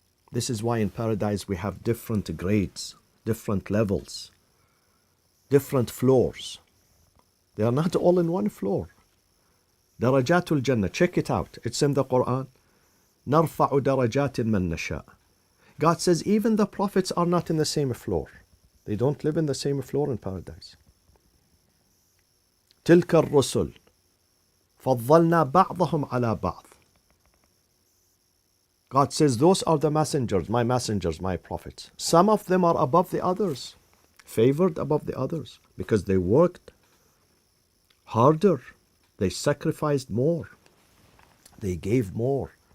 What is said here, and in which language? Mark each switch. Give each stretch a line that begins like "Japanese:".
English: This is why in paradise we have different grades, different levels, different floors. They are not all in one floor. Darajatul Jannah, check it out. It's in the Qur'an.
Arabic: نَرْفَعُ دَرَجَاتٍ مَنْ نَشَاءُ.
English: God says even the prophets are not in the same floor. They don't live in the same floor in paradise.
Arabic: تلك الرسل فضلنا بعضهم على بعض.
English: God says those are the messengers, my prophets. Some of them are above the others, favored above the others, because they worked harder, they sacrificed more, they gave more.